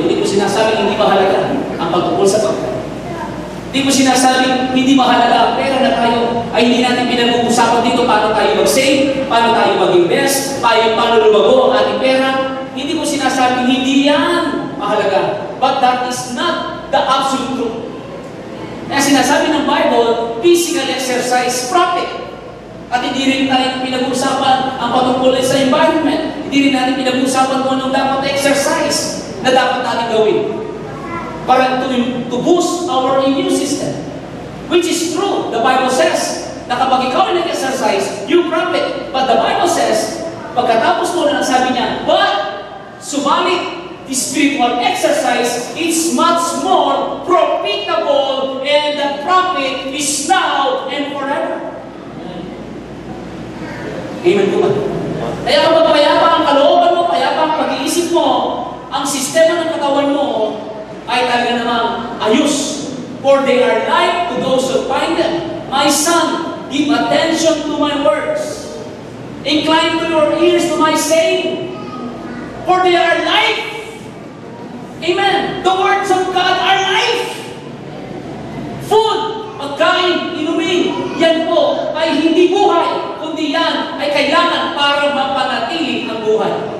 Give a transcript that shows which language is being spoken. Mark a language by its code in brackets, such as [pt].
[tl] Hindi po sinasabing hindi mahalaga ang pagtungkol sa pagkain. Hindi po sinasabing hindi mahalaga ang pera na tayo ay hindi natin pinag-uusapan dito paano tayo mag-save, paano tayo mag-invest, paano lumago ang ating pera. Hindi po sinasabing hindi yan mahalaga. [en] But that is not the absolute truth. [tl] Kaya sinasabi ng Bible, [en] physical exercise profit. [tl] At hindi rin tayo pinag-uusapan ang patungkol sa environment. Hindi rin natin pinag-uusapan kung anong dapat na exercise na dapat natin gawin. [en] Para to boost our immune system. Which is true. The Bible says [tl] na kapag ikaw ay nag-exercise, [en] you profit. But the Bible says, [tl] pagkatapos mo na sabi niya, [en] but subalit, the spiritual exercise is much more profitable and the profit is now and forever. [tl] Amen po ba? Kaya kapag payapa ang kalooban mo, payapa ang pag-iisip mo, ang sistema ng katawan mo ay talaga namang ayos. [en] For they are life to those who find them. My son, give attention to my words. Incline to your ears to my saying. For they are life. Amen. The words of God are life. [tl] Food, pagkain, inumin, yan po ay hindi buhay, kundi yan ay kailangan para mapanatili ang buhay.